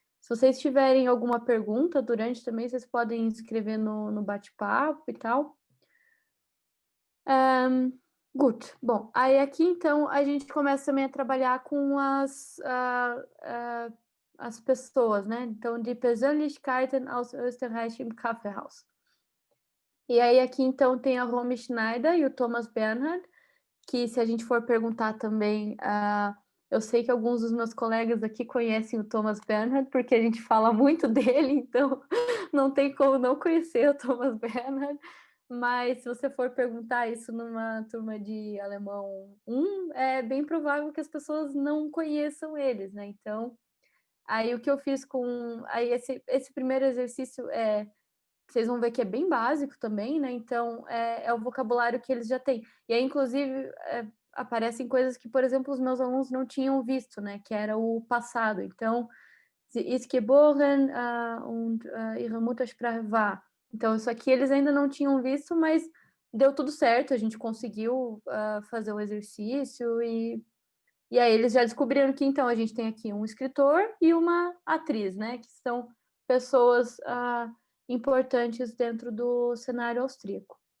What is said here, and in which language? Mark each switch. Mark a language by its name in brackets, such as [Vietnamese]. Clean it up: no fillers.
[Portuguese] Se vocês tiverem alguma pergunta durante também, vocês podem escrever no bate-papo e tal. Gut. Bom, aí aqui então a gente começa também a trabalhar com as pessoas, né? [German] Então, die Persönlichkeiten aus Österreich im Kaffeehaus. [Portuguese] E aí aqui então tem a Romy Schneider e o Thomas Bernhard, que se a gente for perguntar também, eu sei que alguns dos meus colegas aqui conhecem o Thomas Bernhard, porque a gente fala muito dele, então não tem como não conhecer o Thomas Bernhard. Mas se você for perguntar isso numa turma de alemão 1, é bem provável que as pessoas não conheçam eles, né? Então, aí o que eu fiz aí esse primeiro exercício vocês vão ver que é bem básico também, né? Então, é o vocabulário que eles já têm. E aí, inclusive, aparecem coisas que, por exemplo, os meus alunos não tinham visto, né? Que era o passado. [German] Então, sie ist geboren und ihre Muttersprache war. [Portuguese] Então, isso aqui eles ainda não tinham visto, mas deu tudo certo. A gente conseguiu fazer o exercício e aí eles já descobriram que, então, a gente tem aqui um escritor e uma atriz, né? Que são pessoas... importantes dentro do cenário austríaco.